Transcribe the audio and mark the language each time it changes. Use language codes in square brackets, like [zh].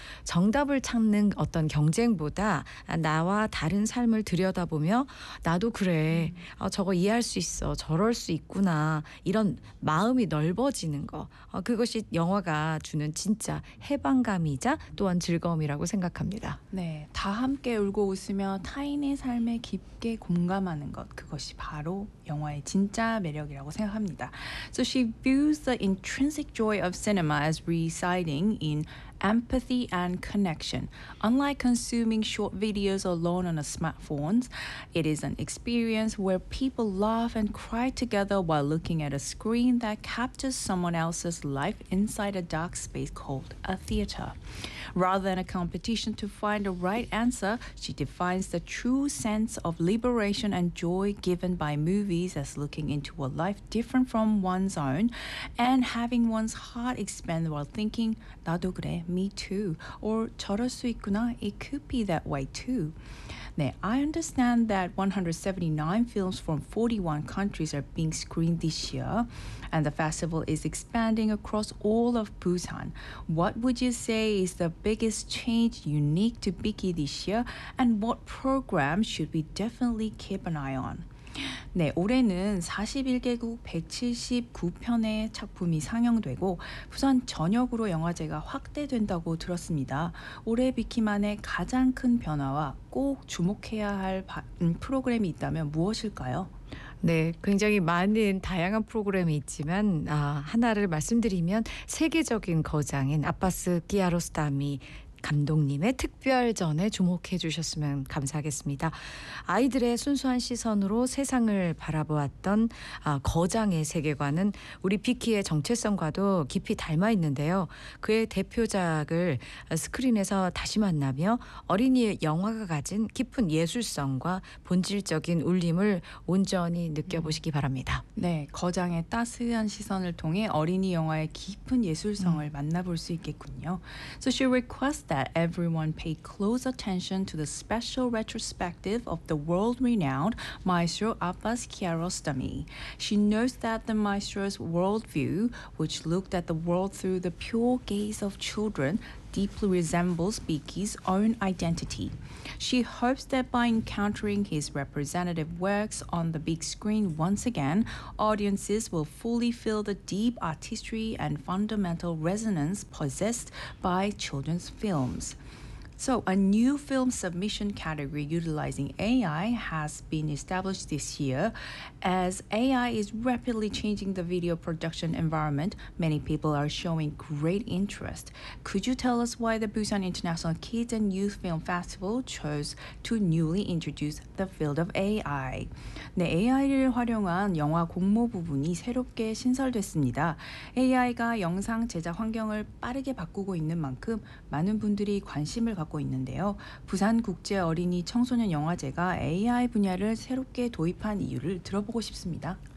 [ko] 정답을 찾는 어떤 경쟁보다 나와 다른 삶을 들여다보며 나도 그래, 저거 이해할 수 있어, 저럴 수 있구나, 이런 마음이 넓어지는 거, 그것이 영화가 주는 진짜 해방감이자 또한 즐거움이라고 생각합니다. 네, 다 함께 울고 웃으며 타인의 삶에 깊게 공감하는 것, 그것이 바로 영화의 진짜 매력이라고 생각합니다. [en] So she views the intrinsic joy of cinema as residing in empathy and connection. Unlike consuming short videos alone on a smartphone, it is an experience where people laugh and cry together while looking at a screen that captures someone else's life inside a dark space called a theater. Rather than a competition to find the right answer, she defines the true sense of liberation and joy given by movies as looking into a life different from one's own and having one's heart expand while thinking, [ko] 나도 그래, [en] me too, or [ko] 저럴 수 있구나, [en] it could be that way too. 네, I understand that 179 films from 41 countries are being screened this year, and the festival is expanding across all of Busan. What would you say is the biggest change unique to Biki this year, and what program should we definitely keep an eye on? [ko] 네, 올해는 41개국 179편의 작품이 상영되고 부산 전역으로 영화제가 확대된다고 들었습니다. 올해 비키만의 가장 큰 변화와 꼭 주목해야 할 프로그램이 있다면 무엇일까요? 네, 굉장히 많은 다양한 프로그램이 있지만 하나를 말씀드리면 세계적인 거장인 아빠스 키아로스타미 감독님의 특별전에 주목해 주셨으면 감사하겠습니다. 아이들의 순수한 시선으로 세상을 바라보았던 거장의 세계관은 우리 비키의 정체성과도 깊이 닮아 있는데요. 그의 대표작을 스크린에서 다시 만나며 어린이의 영화가 가진 깊은 예술성과 본질적인 울림을 온전히 느껴보시기 바랍니다. 네, 거장의 따스한 시선을 통해 어린이 영화의 깊은 예술성을 만나볼 수 있겠군요. [en] So she requests that everyone pay close attention to the special retrospective of the world-renowned maestro Abbas Kiarostami. She notes that the maestro's worldview, which looked at the world through the pure gaze of children, deeply resembles Beaky's own identity. She hopes that by encountering his representative works on the big screen once again, audiences will fully feel the deep artistry and fundamental resonance possessed by children's films. So, a new film submission category utilizing AI has been established this year. As AI is rapidly changing the video production environment, many people are showing great interest. Could you tell us why the Busan International Kids and Youth Film Festival chose to newly introduce the field of AI? [ko] 네, AI를 활용한 영화 공모 부분이 새롭게 신설됐습니다. AI가 영상 제작 환경을 빠르게 바꾸고 있는 만큼 많은 분들이 관심을 갖고 있는데요. 부산 국제 어린이 청소년 영화제가 AI 분야를 새롭게 도입한 이유를 들어보고 싶습니다.